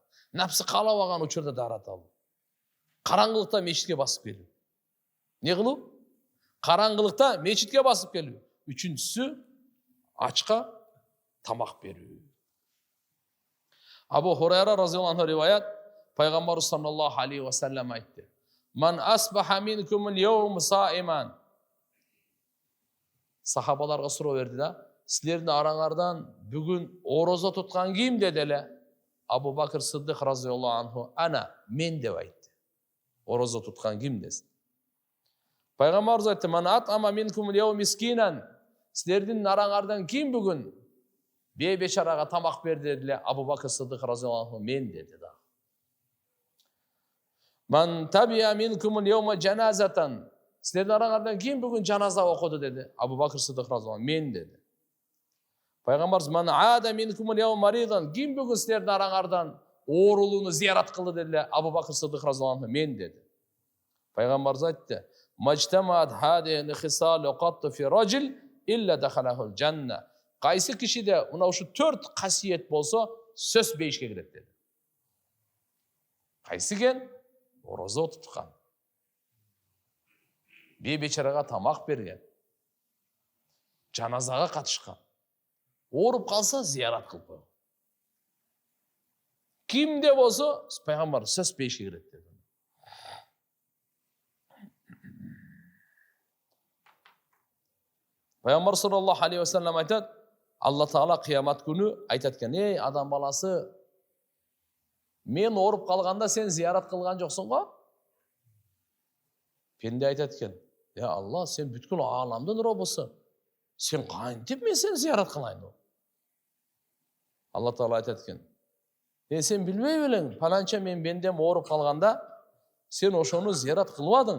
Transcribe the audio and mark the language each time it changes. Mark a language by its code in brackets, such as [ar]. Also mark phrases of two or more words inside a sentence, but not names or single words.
[ky] Напсы каалабаган учурда дарат ал. Караңгылыкта мечитке басып келүү. Не кылуу? Караңгылыкта мечитке басып келүү. Үчүнчүсү, ачка тамак берүү. [ar] Абу Хурайра رضي الله عنه [ky] риваят, пайгамбар [ar] صلى الله عليه وسلم айтты: "من أصبح منكم اليوم صائما." [ky] Сахабаларга суроо берди да, силердин араңардан бүгүн орозо туткан ким деди эле? Абу Бакр Сиддик [ar] رضي الله عنه, [ky] "Ана, мен" деп айтты. Орозо туткан ким десин. Пайгамбар айтты: [ar] "من أطعم منكم اليوم مسكينا." [ky] Силердин араңардан ким бүгүн бейбечарага тамак берди деди? Абу Бакр Сиддик [ar] رضي الله عنه, [ky] "Мен" деди да. [ar] "من تبع منكم اليوم جنازة." [ky] Силердин араңардан ким бүгүн жаназа окуду деди? Абу Бакр Сиддик [ar] رضي الله عنه, [ky] "Мен" деди. Пайгамбар: [ar] "من عاد منكم اليوم مريضا." [ky] Ким бүгүн силердин араңардан оорулууну зиярат кылды деди? Абу Бакр Сиддик [ar] رضي الله عنه, [ky] "Мен" деди. Пайгамбар айтты: [ar] "ما اجتمعت هذه الخصال قط في رجل إلا دخله الجنة." [ky] Кайсы кишиде мына ушу 4 касиет болсо, сөз бейишке кирет деди. Кайсы экен? Орозо туткан, бейбечарага тамак берген, жаназага катышкан, ооруп калса зиярат кылып койгон. Кимде болсо, пайгамбар сөз бейишке кирет деди. Пайгамбар [ar] صلى الله عليه وسلم [ky] айтат: Алла Таала кыямат күнү айтат экен: "Эй адам баласы, мен ооруп калганда сен зиярат кылган жоксуң го?" Пенде айтат экен: "Я Алла, сен бүткүл ааламдын робусу. Сен кантип мен сени зиярат кылайын?" Алла Таала айтат экен: "Сен билбей белең, паланча мен бендем ооруп калганда, сен ошону зиярат кылбадың.